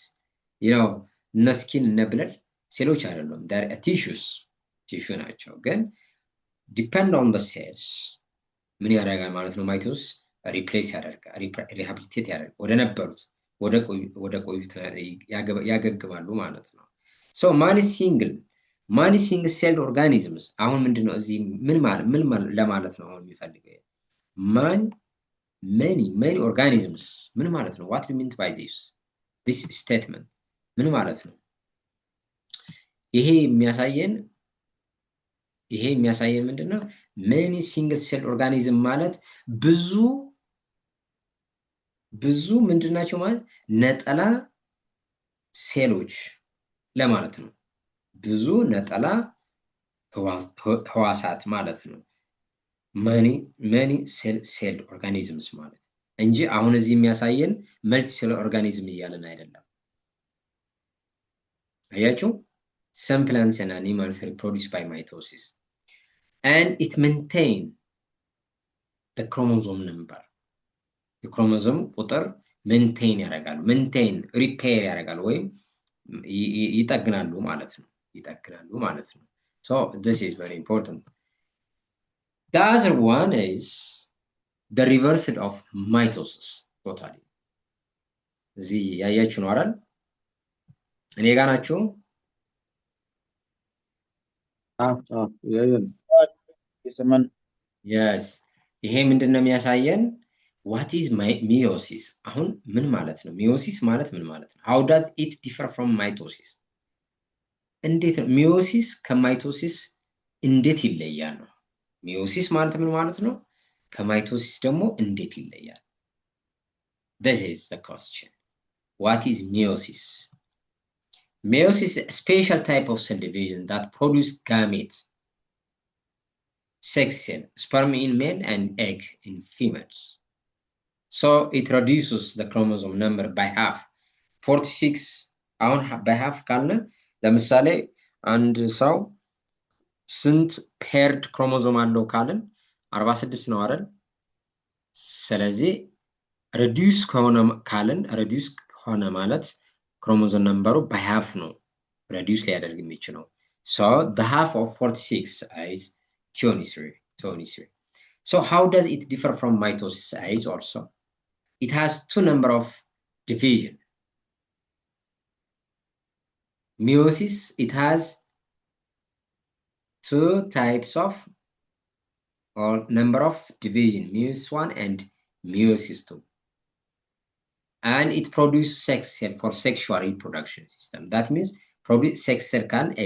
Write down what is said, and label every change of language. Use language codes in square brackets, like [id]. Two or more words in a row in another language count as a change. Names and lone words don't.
[en] You know, the skin and blood cells [am] አይደለም [en] they are tissues tissue [am] ናቸው ግን [en] depend on the cells [am] ምን ያደርጋል ማለት ነው [en] mitosis replace [am] ያደርጋል rehabilitate ያደርጋል ወደ ነበሩት ወደ ቆዩት ያገግማሉ ማለት ነው። [en] so many single cell organisms [am] አሁን ምንድነው እዚህ ምን ለማለት ነው አሁን የሚፈልገው [en] many organisms [am] ምን ማለት ነው [en] what do you mean by this statement [am] ምን ማለት ነው ይሄ የሚያሳየን ምንድነው [en] many single cell organism ማለት [am] ብዙ ምንድናቸው ማለት ነጠላ ሴሎች ለማለት ነው ብዙ ነጠላ ህዋሳት ማለት ነው [en] many cell organisms [am] ማለት እንጂ አሁን እዚህ የሚያሳየን [en] multi cell organism [am] እያለን አይደለም [en] አያችሁ some plants and animals reproduce by mitosis and it maintain the chromosome number the chromosome ቁጥር maintain ያደርጋሉ maintain repair [am] ያደርጋሉ ወይም ይጠግናሉ ማለት ነው [en] so this is very important. The other one is the reversal of mitosis totally. [am] እዚህ ያያችሁ ነው አይደል እኔ ጋር ናችሁ የሰማን [en] yes [am] ይሄ ምንድነው የሚያሳየን [en] what is meiosis [am] አሁን ምን ማለት ነው [en] meiosis [am] ማለት ምን ማለት ነው [en] how does it differ from mitosis [am] እንዴት ነው [en] meiosis [am] ከማይቶሲስ እንዴት ይለያል ነው [en] meiosis [am] ማለት ምን ማለት ነው ከማይቶሲስ ደግሞ እንዴት ይለያል [en] this is the question what is meiosis meiosis is a special type of cell division that produce gametes sex cell sperm in male and egg in females so it reduces the chromosome number by [am] half 46 አሁን [en] by half [am] ካልን ለምሳሌ አንድ ሰው ስንት [en] paired chromosome [am] አለው ካልን 46 ነው አይደል ስለዚህ [en] reduce [am] ከሆነ ማለት [en] chromosome number by half ነው reduce [am] ሊያደርግ የሚችለው [en] so the half of 46 is 23 so how does it differ from mitosis is also it has two number of division meiosis it has two types of or number of division meiosis 1 and meiosis 2 and it produces sex cell for sexual reproduction system that means produce sex cell can egg